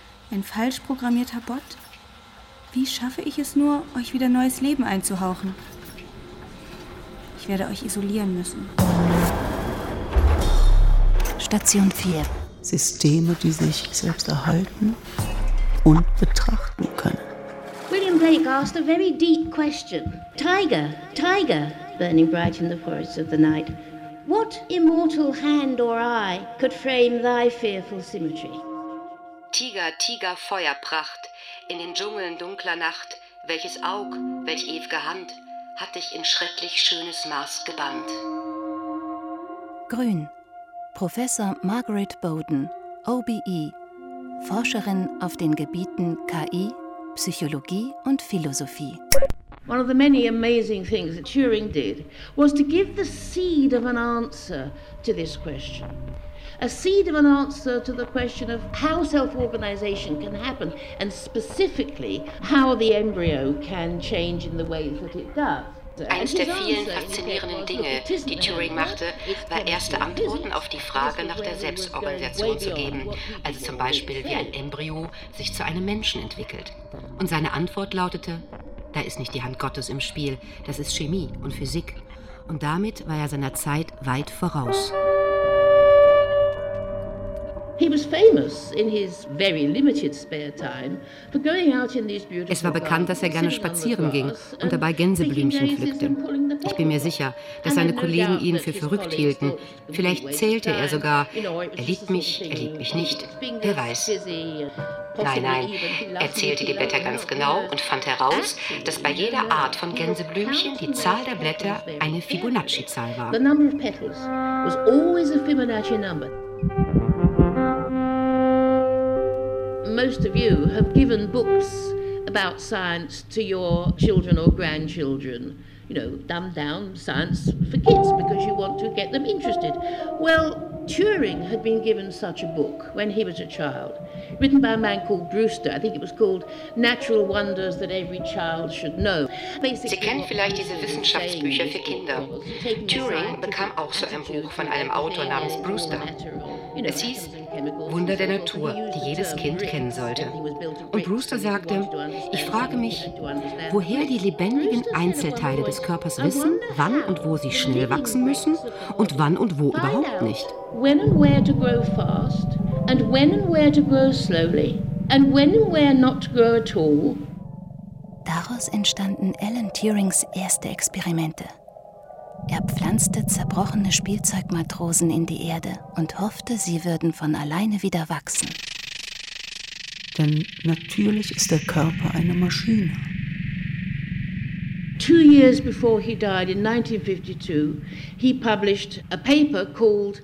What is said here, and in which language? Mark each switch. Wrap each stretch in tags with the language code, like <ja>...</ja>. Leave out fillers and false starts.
<de>Ein falsch programmierter Bot? Wie schaffe ich es nur, euch wieder neues Leben einzuhauchen? Ich werde euch isolieren müssen. Station 4. Systeme, die sich selbst erhalten und betrachten können.</de> <en>William Blake asked a very deep question. Tiger, tiger. Burning bright in the forests of the night. What immortal hand or eye could frame thy fearful symmetry?</en> <de>Tiger, Tiger, Feuerpracht, in den Dschungeln dunkler Nacht, welches Aug, welch ew'ge Hand, hat dich in schrecklich schönes Maß gebannt. Grün, Professor Margaret Bowden, OBE, Forscherin auf den Gebieten KI, Psychologie und Philosophie.</de> <en>One of the many amazing things that Turing did was to give the seed of an answer to this question. A seed of an answer to the question of how self-organization can happen and specifically how the embryo can change in the ways that it does.</en> <de>Eins der vielen faszinierenden Dinge, die Turing machte, war erste Antworten auf die Frage nach der Selbstorganisation zu geben, also zum Beispiel, wie ein Embryo sich zu einem Menschen entwickelt. Und seine Antwort lautete, da ist nicht die Hand Gottes im Spiel, das ist Chemie und Physik. Und damit war er seiner Zeit weit voraus. Es war bekannt, dass er gerne spazieren ging und dabei Gänseblümchen pflückte. Ich bin mir sicher, dass seine Kollegen ihn für verrückt hielten. Vielleicht zählte er sogar, er liebt mich nicht, wer weiß. Nein, nein, er zählte die Blätter ganz genau und fand heraus, dass bei jeder Art von Gänseblümchen die Zahl der Blätter eine Fibonacci-Zahl war.</de> <en>Most of you have given books about science to your children or grandchildren. You know, dumbed down science for kids because you want to get them interested. Well, Turing had been given such a book when he was a child, written by a man called Brewster. I think it was called Natural Wonders That Every Child Should Know. Basically,</en> <de>Sie kennen vielleicht diese Wissenschaftsbücher für Kinder. Turing bekam auch so ein Buch von einem Autor namens Brewster. Es hieß Wunder der Natur, die jedes Kind kennen sollte. Und Brewster sagte, ich frage mich, woher die lebendigen Einzelteile des Körpers wissen, wann und wo sie schnell wachsen müssen und wann und wo überhaupt nicht.</de> <en>When and where to grow fast, and when and where to grow slowly, and when and where not to grow at all.</en> <de>Daraus entstanden Alan Turings erste Experimente. Er pflanzte zerbrochene Spielzeugmatrosen in die Erde und hoffte, sie würden von alleine wieder wachsen. Denn natürlich ist der Körper eine Maschine.</de> <en>2 years before he died in 1952, he published a paper called.</en>